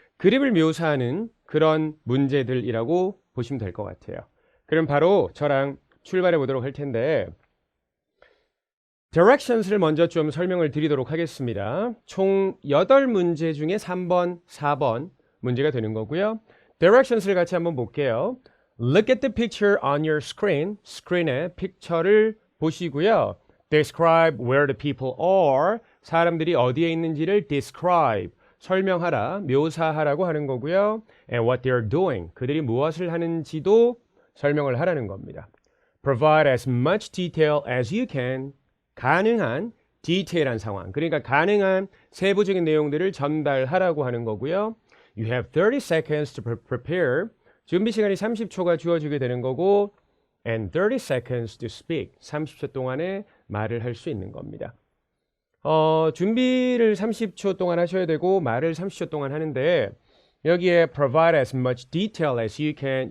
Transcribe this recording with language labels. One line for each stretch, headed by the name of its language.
Korean: 그림을 묘사하는 그런 문제들이라고 보시면 될 것 같아요. 그럼 바로 저랑 출발해 보도록 할 텐데 directions를 먼저 좀 설명을 드리도록 하겠습니다. 총 8문제 중에 3번, 4번 문제가 되는 거고요. directions를 같이 한번 볼게요.
English: Look at the picture on your screen.
Korean: 스크린에 픽처를 보시고요.
English: Describe where the people are.
Korean: 사람들이 어디에 있는지를 describe. 설명하라, 묘사하라고 하는 거고요.
English: And what they're doing.
Korean: 그들이 무엇을 하는지도 설명을 하라는 겁니다.
English: Provide as much detail as you can.
Korean: 가능한 디테일한 상황, 그러니까 가능한 세부적인 내용들을 전달하라고 하는 거고요.
English: You have 30 seconds to prepare.
Korean: 준비 시간이 30초가 주어지게 되는 거고
English: and 30 seconds to speak.
Korean: 30초 동안에 말을 할 수 있는 겁니다. 준비를 30초 동안 하셔야 되고 말을 30초 동안 하는데 여기에
English: provide as much detail as you can.